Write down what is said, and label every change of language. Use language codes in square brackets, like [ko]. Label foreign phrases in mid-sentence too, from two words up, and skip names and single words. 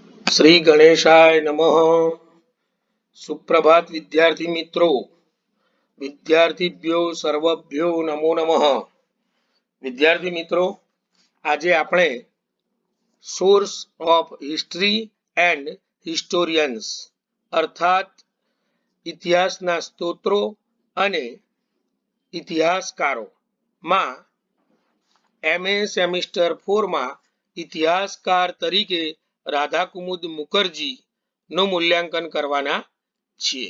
[sa] श्री गणेशाय नमः। [hi] सुप्रभात विद्यार्थी मित्रों, [sa] विद्यार्थीभ्यो सर्वभ्यो नमो नमः। [hi] विद्यार्थी मित्रों, आज [gu] આપણે [en] source of history and historians [gu] અર્થાત ઇતિહાસના સ્ત્રોતો અને ઇતિહાસકારો માં MA સેમિસ્ટર 4 માં ઇતિહાસકાર તરીકે રાધાકુમુદ મુખર્જી નું મૂલ્યાંકન કરવાના છીએ।